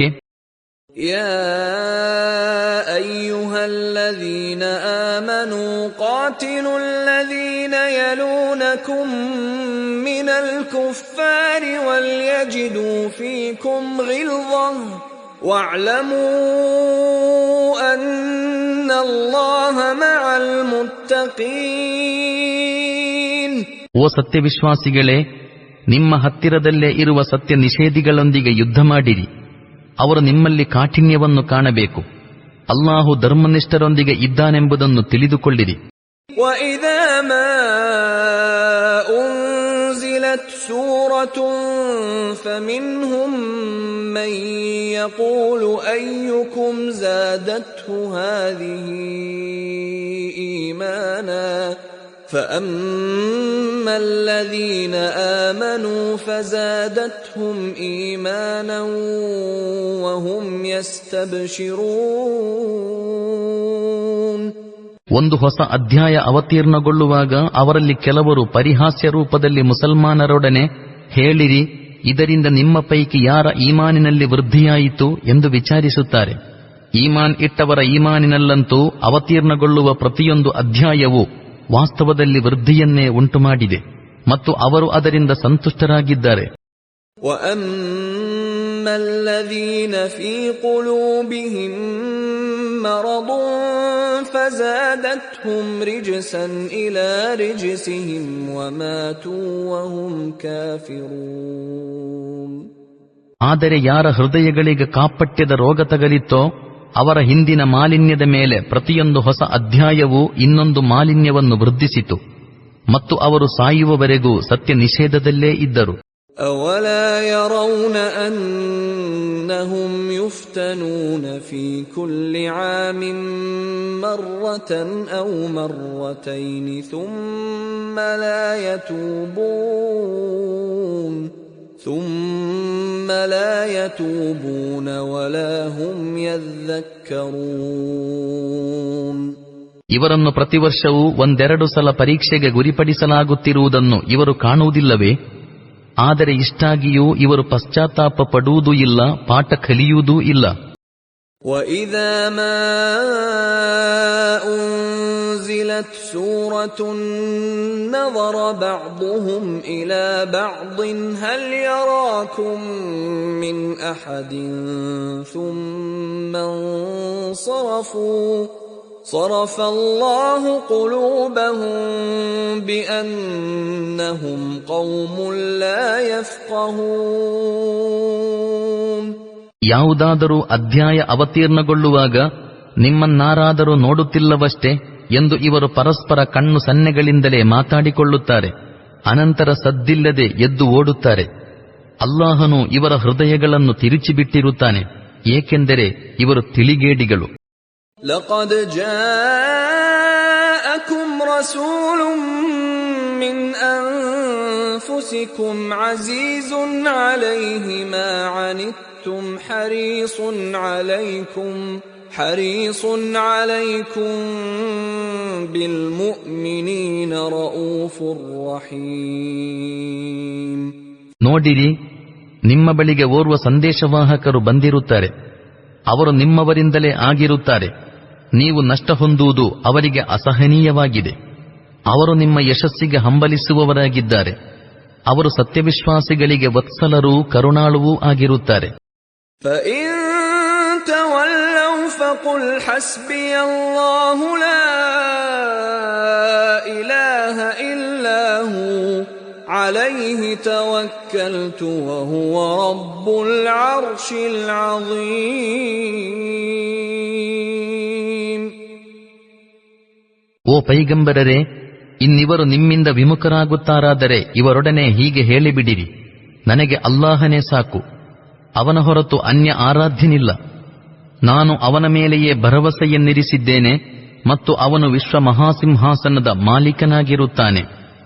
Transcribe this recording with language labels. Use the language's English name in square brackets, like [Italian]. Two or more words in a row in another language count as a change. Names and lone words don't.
[Arabic] يا أيها الذين آمنوا قاتلوا الذين يلونكم من الكفار وليجدوا فيكم غلظة واعلموا أن الله مع المتقين. [Kannada] ಓ ಸತ್ಯವಿಶ್ವಾಸಿಗಳೇ, ನಿಮ್ಮ ಹತ್ತಿರದಲ್ಲೇ ಇರುವ ಸತ್ಯ ನಿಷೇಧಿಗಳೊಂದಿಗೆ ಯುದ್ಧ ಮಾಡಿರಿ. ಅವರು ನಿಮ್ಮಲ್ಲಿ ಕಾಠಿಣ್ಯವನ್ನು ಕಾಣಬೇಕು. ಅಲ್ಲಾಹು ಧರ್ಮನಿಷ್ಠರೊಂದಿಗೆ ಇದ್ದಾನೆಂಬುದನ್ನು ತಿಳಿದುಕೊಳ್ಳಿರಿ. [Arabic] وَإِذَا مَا أُنْزِلَتْ سُورَةٌ فَمِنْهُمْ مَنْ يَقُولُ أَيُّكُمْ زَادَتْهُ هَذِهِ إِيمَانًا فَأَمَّا الَّذِينَ آمَنُوا فَزَادَتْهُمْ إِيمَانًا وَهُمْ يَسْتَبْشِرُونَ. [Kannada] ಒಂದು ಹೊಸ ಅಧ್ಯಾಯ ಅವತೀರ್ಣಗೊಳ್ಳುವಾಗ ಅವರಲ್ಲಿ ಕೆಲವರು ಪರಿಹಾಸ್ಯ ರೂಪದಲ್ಲಿ ಮುಸಲ್ಮಾನರೊಡನೆ ಹೇಳಿರಿ, ಇದರಿಂದ ನಿಮ್ಮ ಪೈಕಿ ಯಾರ ಈಮಾನಿನಲ್ಲಿ ವೃದ್ಧಿಯಾಯಿತು ಎಂದು ವಿಚಾರಿಸುತ್ತಾರೆ. ಈಮಾನ್ ಇಟ್ಟವರ ಈಮಾನಿನಲ್ಲಂತೂ ಅವತೀರ್ಣಗೊಳ್ಳುವ ಪ್ರತಿಯೊಂದು ಅಧ್ಯಾಯವೂ ವಾಸ್ತವದಲ್ಲಿ ವೃದ್ಧಿಯನ್ನೇ ಉಂಟುಮಾಡಿದೆ ಮತ್ತು ಅವರು ಅದರಿಂದ ಸಂತುಷ್ಟರಾಗಿದ್ದಾರೆ. [Arabic] وَأَمَّا الَّذِينَ فِي قُلُوبِهِم مَّرَضٌ فَزَادَتْهُمْ رِجْسًا إِلَى رِجْسِهِمْ وَمَاتُوا وَهُمْ كَافِرُونَ. [Kannada] ಆದರೆ ಯಾರ ಹೃದಯಗಳಿಗೆ ಕಾಪಟ್ಯದ ರೋಗ ತಗಲಿತೋ ಅವರ ಹಿಂದಿನ ಮಾಲಿನ್ಯದ ಮೇಲೆ ಪ್ರತಿಯೊಂದು ಹೊಸ ಅಧ್ಯಾಯವೂ ಇನ್ನೊಂದು ಮಾಲಿನ್ಯವನ್ನು ವೃದ್ಧಿಸಿತು ಮತ್ತು ಅವರು ಸಾಯುವವರೆಗೂ ಸತ್ಯ ನಿಷೇಧದಲ್ಲೇ ಇದ್ದರು. [Arabic] أَوَلَا يَرَوْنَ أَنَّهُمْ يُفْتَنُونَ فِي كُلِّ عَامٍ مَرَّةً أَوْ مَرَّتَيْنِ ثُمَّ لَا يَتُوبُونَ ثم لا يتوبون ولا هم يذكرون. [Kannada] ಇವರನ್ನು ಪ್ರತಿವರ್ಷವೂ ಒಂದೆರಡು ಸಲ ಪರೀಕ್ಷೆಗೆ ಗುರಿಪಡಿಸಲಾಗುತ್ತಿರುವುದನ್ನು ಇವರು ಕಾಣುವುದಿಲ್ಲವೇ? ಆದರೆ ಇಷ್ಟಾಗಿಯೂ ಇವರು ಪಶ್ಚಾತ್ತಾಪ ಪಡುವುದೂ ಇಲ್ಲ, ಪಾಠ ಕಲಿಯುವುದೂ ಇಲ್ಲ. [Arabic] وَإِذَا مَا أُنْزِلَتْ سُورَةٌ نَظَرَ بَعْضُهُمْ إِلَى بَعْضٍ هَلْ يَرَاكُمْ مِنْ أَحَدٍ ثُمَّ انصَرَفُوا صَرَفَ اللَّهُ قُلُوبَهُمْ بِأَنَّهُمْ قَوْمٌ لَا يَفْقَهُونَ. [Kannada] ಯಾವುದಾದರೂ ಅಧ್ಯಾಯ ಅವತೀರ್ಣಗೊಳ್ಳುವಾಗ ನಿಮ್ಮನ್ನಾರಾದರೂ ನೋಡುತ್ತಿಲ್ಲವಷ್ಟೇ ಎಂದು ಇವರು ಪರಸ್ಪರ ಕಣ್ಣು ಸನ್ನೆಗಳಿಂದಲೇ ಮಾತಾಡಿಕೊಳ್ಳುತ್ತಾರೆ. ಅನಂತರ ಸದ್ದಿಲ್ಲದೆ ಎದ್ದು ಓಡುತ್ತಾರೆ. ಅಲ್ಲಾಹನು ಇವರ ಹೃದಯಗಳನ್ನು ತಿರುಚಿಬಿಟ್ಟಿರುತ್ತಾನೆ, ಏಕೆಂದರೆ ಇವರು ತಿಳಿಗೇಡಿಗಳು. [Arabic] لقد جاءكم رسول من أنفسكم عزيز عليه ما عنتم حريص عليكم بالمؤمنين رؤوف رحيم. [Kannada] ನೋಡಿರಿ, ನಿಮ್ಮ ಬಳಿಗೆ ಓರ್ವ ಸಂದೇಶವಾಹಕರು ಬಂದಿರುತ್ತಾರೆ. ಅವರು ನಿಮ್ಮವರಿಂದಲೇ ಆಗಿರುತ್ತಾರೆ. ನೀವು ನಷ್ಟ ಹೊಂದುವುದು ಅವರಿಗೆ ಅಸಹನೀಯವಾಗಿದೆ. ಅವರು ನಿಮ್ಮ ಯಶಸ್ಸಿಗೆ ಹಂಬಲಿಸುವವರಾಗಿದ್ದಾರೆ. ಅವರು ಸತ್ಯವಿಶ್ವಾಸಿಗಳಿಗೆ ವತ್ಸಲರೂ ಕರುಣಾಳುವೂ ಆಗಿರುತ್ತಾರೆ. [Arabic] فَإِن تَوَلَّوْا فَقُلْ حَسْبِيَ اللَّهُ لَا إِلَٰهَ إِلَّا هُوَ عَلَيْهِ تَوَكَّلْتُ وَهُوَ رَبُّ الْعَرْشِ الْعَظِيمِ. [Kannada] ಓ ಪೈಗಂಬರರೇ, ಇನ್ನಿವರು ನಿಮ್ಮಿಂದ ವಿಮುಖರಾಗುತ್ತಾರಾದರೆ ಇವರೊಡನೆ ಹೀಗೆ ಹೇಳಿಬಿಡಿರಿ, ನನಗೆ ಅಲ್ಲಾಹನೇ ಸಾಕು, ಅವನ ಹೊರತು ಅನ್ಯ ಆರಾಧ್ಯನಿಲ್ಲ. ನಾನು ಅವನ ಮೇಲೆಯೇ ಭರವಸೆಯನ್ನಿರಿಸಿದ್ದೇನೆ ಮತ್ತು ಅವನು ವಿಶ್ವ ಮಹಾಸಿಂಹಾಸನದ ಮಾಲೀಕನಾಗಿರುತ್ತಾನೆ.